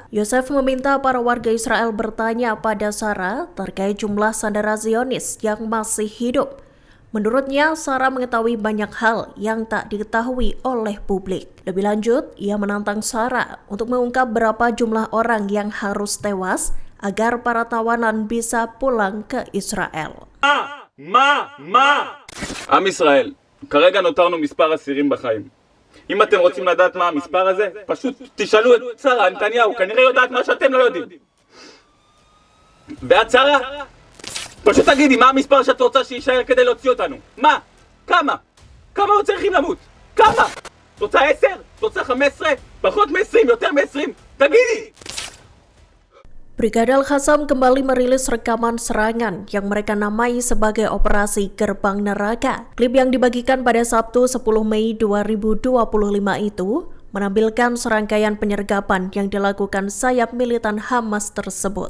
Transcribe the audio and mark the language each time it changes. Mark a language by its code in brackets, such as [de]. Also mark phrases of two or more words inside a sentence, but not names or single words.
[id] Yosef meminta para warga Israel bertanya pada Sarah terkait jumlah sandera Zionis yang masih hidup. Menurutnya, Sarah mengetahui banyak hal yang tak diketahui oleh publik. Lebih lanjut, ia menantang Sarah untuk mengungkap berapa jumlah orang yang harus tewas agar para tawanan bisa pulang ke Israel. [he] עם ישראל, כרגע נותרנו מספר אסירים בחיים. אם אתם רוצים לדעת מה המספר הזה, פשוט תשאלו את שרה נתניהו, כנראה יודעת מה שאתם לא יודעים. ואת שרה, פשוט תגידי מה המספר שאת רוצה שישאר כדי להוציא אותנו. מה? כמה? כמה עוד צריכים למות? כמה? רוצה 10? רוצה 15? פחות מ-20? יותר מ-20? תגידי! [id] Brigade Al-Qassam kembali merilis rekaman serangan yang mereka namai sebagai Operasi Gerbang Neraka. Klip yang dibagikan pada Sabtu 10 Mei 2025 itu menampilkan serangkaian penyergapan yang dilakukan sayap militan Hamas tersebut.